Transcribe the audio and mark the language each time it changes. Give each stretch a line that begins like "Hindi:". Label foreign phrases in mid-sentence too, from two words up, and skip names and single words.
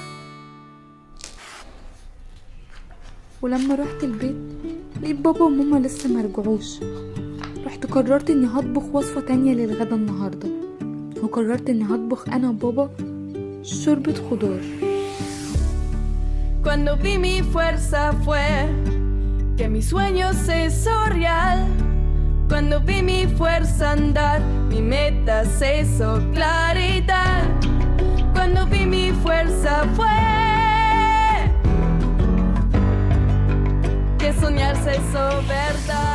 Arabic: ولما رحت البيت لقيت بابا وماما لسه مرجعوش. رحت قررت إني هطبخ وصفة تانية للغدا النهاردة، وقررت إني هطبخ أنا وبابا شوربة خضار.
Spanish: Cuando vi mi fuerza fue que mi sueño se hizo real. Cuando vi mi fuerza andar, mi meta se hizo claridad. Cuando vi mi fuerza fue que soñar se hizo verdad.